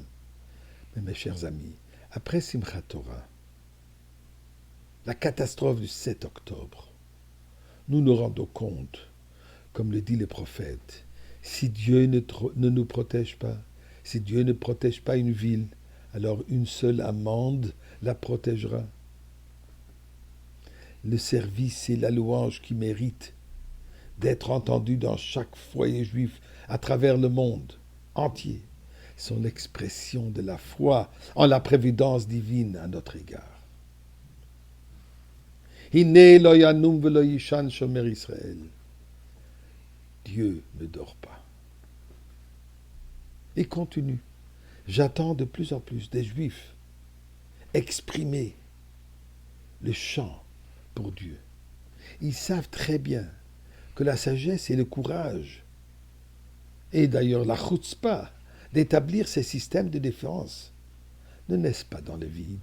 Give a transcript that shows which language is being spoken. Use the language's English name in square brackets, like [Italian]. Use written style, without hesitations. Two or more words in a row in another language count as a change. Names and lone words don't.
[French] Mais mes chers amis, après Simchat Torah, la catastrophe du 7 octobre, nous nous rendons compte, comme le dit le prophète, si Dieu ne nous protège pas, si Dieu ne protège pas une ville, alors une seule amende la protégera. Le service et la louange qui méritent d'être entendus dans chaque foyer juif à travers le monde entier sont l'expression de la foi en la prévidence divine à notre égard. [Hebrew] הנה לא ינום ולא יישן שומר ישראל. [French] Dieu ne dort pas. Et continue. J'attends de plus en plus des Juifs exprimer le chant pour Dieu. Ils savent très bien que la sagesse et le courage, et d'ailleurs la chutzpah, d'établir ces systèmes de défense, ne naissent pas dans le vide.